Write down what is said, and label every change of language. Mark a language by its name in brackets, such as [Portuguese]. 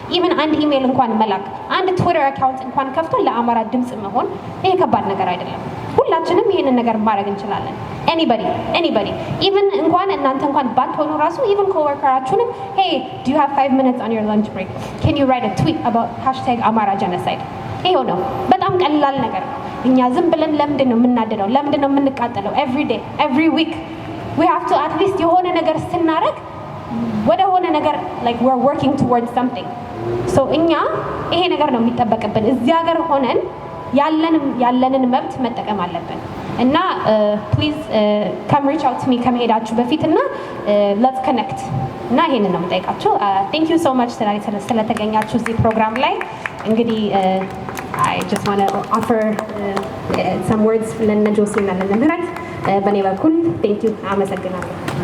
[Amharic] even አንድ ኢሜል እንኳን መላክ አንድ ትዊተር አካውንት እንኳን ከፍቶ ለአማራ ድምጽ መሆን ይሄ ከባድ ነገር አይደለም። ሁላችንም ይሄንን ነገር ማድረግ እንችላለን። [English] anybody even [Amharic] እንኳን እናንተ እንኳን ባትሆኑ ራሱ even coworkeraችሁንም [English] hey do you have 5 minutes on your lunch break, can you write a tweet about #AmaraGenocide? [Amharic] ይሄው ነው በጣም ቀላል ነገር ነው። እኛ ዝም ብለን ለምንድን ነው የምናደደው? ለምንድን ነው የምንቃጠለው? [English] every day every week we have to at least [Amharic] የሆነ ነገር ስናረግ ወደ ሆነ ነገር [English] like we're working towards something. [Amharic] so እኛ ይሄ ነገር ነው የሚጠበቅብን። እዚህ ሀገር ሆነን ያለንን መብት መጠቀም አለብን እና [English] please come reach out to me [Amharic] ከመሄዳችሁ በፊት እና [English] let's connect [Amharic] እና ይሄንን ነው የምጠይቃችሁ። [English] thank you so much [Amharic] ስለተገኛችሁ እዚህ ፕሮግራም ላይ። እንግዲህ [English] I just want to offer some words [Amharic] ለነጆሲ እና ለምህረት በኔ በኩል [English] thank you [Amharic] አመሰግናለሁ።